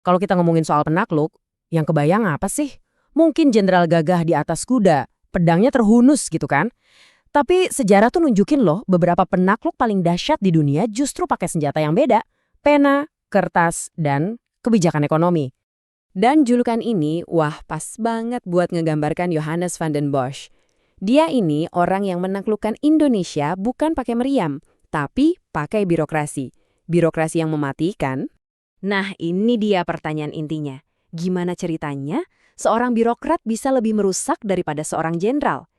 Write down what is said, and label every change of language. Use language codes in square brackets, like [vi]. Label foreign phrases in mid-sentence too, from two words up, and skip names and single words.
[id] Kalau kita ngomongin soal penakluk, yang kebayang apa sih? Mungkin jenderal gagah di atas kuda, pedangnya terhunus gitu kan? Tapi sejarah tuh nunjukin loh, beberapa penakluk paling dahsyat di dunia justru pakai senjata yang beda. Pena, kertas, dan kebijakan ekonomi. Dan julukan ini, wah pas banget buat ngegambarkan Johannes van den Bosch. Dia ini orang yang menaklukkan Indonesia bukan pakai meriam, tapi pakai birokrasi. Birokrasi yang mematikan. Nah, ini dia pertanyaan intinya. Gimana ceritanya seorang birokrat bisa lebih merusak daripada seorang jenderal?